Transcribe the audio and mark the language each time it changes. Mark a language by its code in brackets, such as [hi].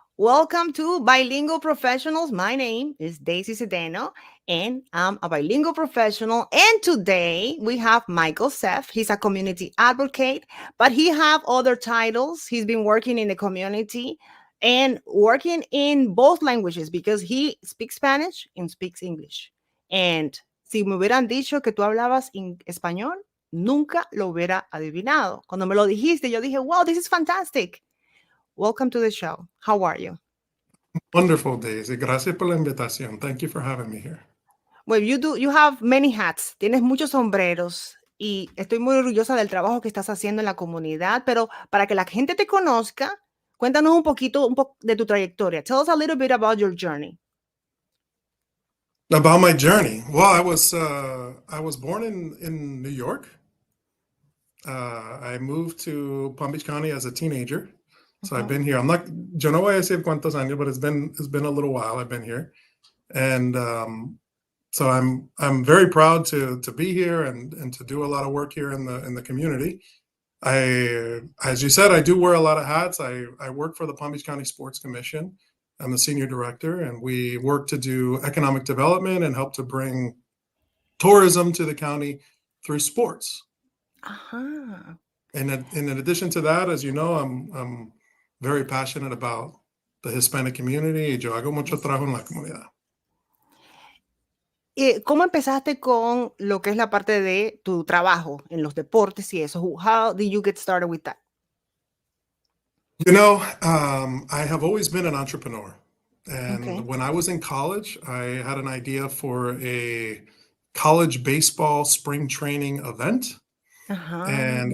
[en] Welcome to Bilingual Professionals. My name is Daisy Sedeno, and I'm a bilingual professional. And today we have Michael Zeff. He's a community advocate, but he have other titles. He's been working in the community and working in both languages because he speaks Spanish and speaks English. [es] And si me hubieran dicho que tú hablabas en español, nunca lo hubiera adivinado. Cuando me lo dijiste, yo dije, [en] wow, this is fantastic. Welcome to the show. How are you? Wonderful, Daisy. [es] Gracias por la invitación. [en] Thank you for having me here. Well, you have many hats. [es] Tienes muchos sombreros y estoy muy orgullosa del trabajo que estás haciendo en la comunidad, pero para que la gente te conozca, cuéntanos un poco de tu trayectoria. [en] Tell us a little bit about your journey. About my journey. Well, I was born in New York. I moved to Palm Beach County as a teenager. So I've Ujú. been here. I'm not, [es] yo no voy a decir cuántos años, [en] but it's been a little while I've been here. And so I'm very proud to be here and to do a lot of work here in the community. As you said, I do wear a lot of hats. I work for the Palm Beach County Sports Commission. I'm the senior director, and we work to do economic development and help to bring tourism to the county through sports. Ajá. And in addition to that, as you know, I'm very passionate about the Hispanic community. [es] Y yo hago mucho trabajo en la comunidad. ¿Cómo empezaste con lo que es la parte de tu trabajo en los deportes y eso? [en] How did you get started with that? I have always been an entrepreneur. Okay. And when I was in college, I had an idea for a college baseball spring training event. And